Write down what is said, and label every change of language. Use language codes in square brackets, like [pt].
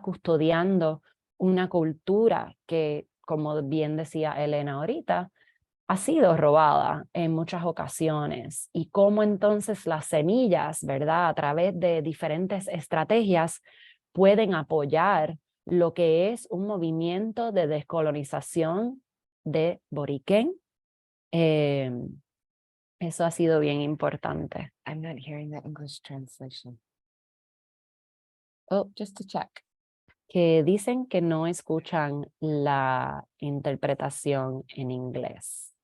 [es] Custodiando una cultura que, como bien decía Elena ahorita, ha sido robada en muchas ocasiones, y cómo entonces las semillas, ¿verdad? A través de diferentes estrategias pueden apoyar lo que es un movimiento de descolonización de Borikén. Eso ha sido bien importante. [en] I'm not hearing the English translation. Oh, just to check. [es] Que dicen que no escuchan la interpretación en inglés.